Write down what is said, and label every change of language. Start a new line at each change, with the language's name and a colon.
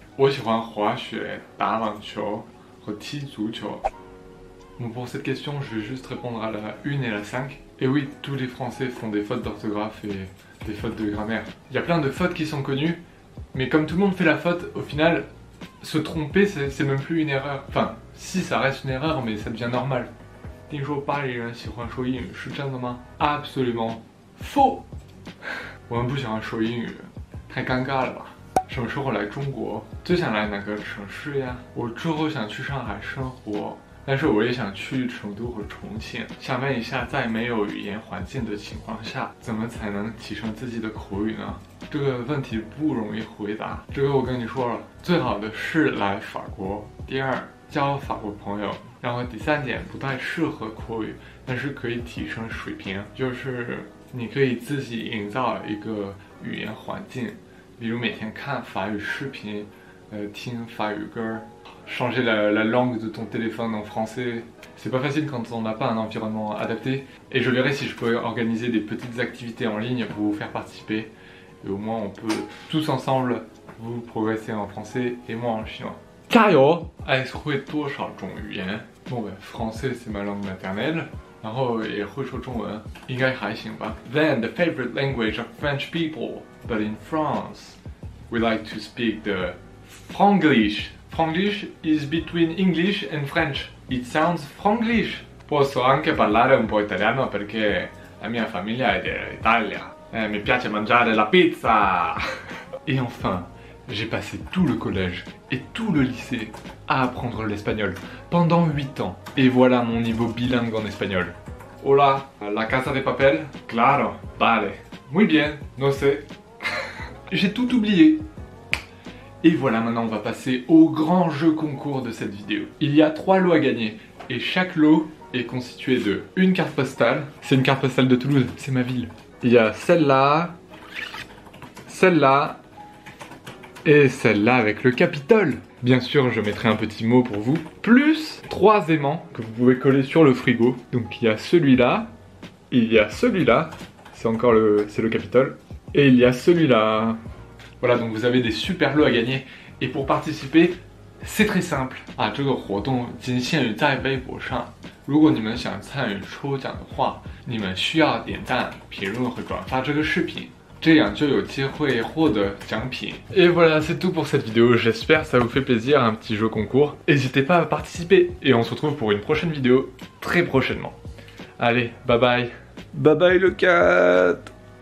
Chinese: 我喜欢滑雪、打网球和踢足球。
French: Bon, pour cette question, je vais juste répondre à la 1 et la 5. Et oui, tous les Français font des fautes d'orthographe et des fautes de grammaire. Il y a plein de fautes qui sont connues, mais comme tout le monde fait la faute, au final, se tromper, c'est même plus une erreur. Enfin, si, ça reste une erreur, mais ça devient normal.
Chinese: 听说巴黎人喜欢说英语，是真的吗？
French: Absolument faux.
Chinese: 我们不喜欢说英语，太尴尬了吧？什么时候来中国？最想来哪个城市呀？我之后想去上海生活。但是我也想去成都和重庆。想问一下，在没有语言环境的情况下，怎么才能提升自己的口语呢？这个问题不容易回答。这个我跟你说了，最好的是来法国。第二，交法国朋友。然后第三点，不太适合口语，但是可以提升水平，就是你可以自己营造一个语言环境，比如每天看法语视频，听法语歌。
French: Changer la langue de ton téléphone en français, c'est pas facile quand on n'a pas un environnement adapté. Et je verrai si je peux organiser des petites activités en ligne pour vous faire participer. Et au moins on peut tous ensemble vous progresser en français et moi en chinois.
Chinese: 加油! Alex 会多少种语言？
French: Bon ben, français c'est ma langue maternelle.
Chinese: 然后也会说中文，应该还行吧。
English: Then the favorite language of French people, but in France, we like to speak the Franglish. Franglish is between English and French. It sounds Franglish.
Italian: Posso anche parlare un po' italiano perché la mia famiglia è d'Italia. Mi piace mangiare la pizza.
French: Et enfin, j'ai passé tout le collège et tout le lycée à apprendre l'espagnol pendant 8 ans. Et voilà mon niveau bilingue en espagnol.
Spanish: Hola, la casa de papel? Claro, vale. Muy bien, no sé.
French: J'ai tout oublié. Et voilà, maintenant on va passer au grand jeu concours de cette vidéo. Il y a 3 lots à gagner et chaque lot est constitué de une carte postale. C'est une carte postale de Toulouse, c'est ma ville. Il y a celle-là, celle-là et celle-là avec le Capitole. Bien sûr, je mettrai un petit mot pour vous. Plus 3 aimants que vous pouvez coller sur le frigo. Donc il y a celui-là, il y a celui-là, c'est le Capitole. Et il y a celui-là. Voilà, donc vous avez des super lots à gagner. Et pour participer, c'est très simple.
Chinese: 这个活动仅限于在微博上。如果你们想参与抽奖的话，你们需要点赞、评论和转发这个视频，这样就有机会获得奖品。
French: Et voilà, c'est tout pour cette vidéo. J'espère que ça vous fait plaisir, un petit jeu concours. N'hésitez pas à participer. Et on se retrouve pour une prochaine vidéo très prochainement. Allez, bye bye. Bye bye le cat.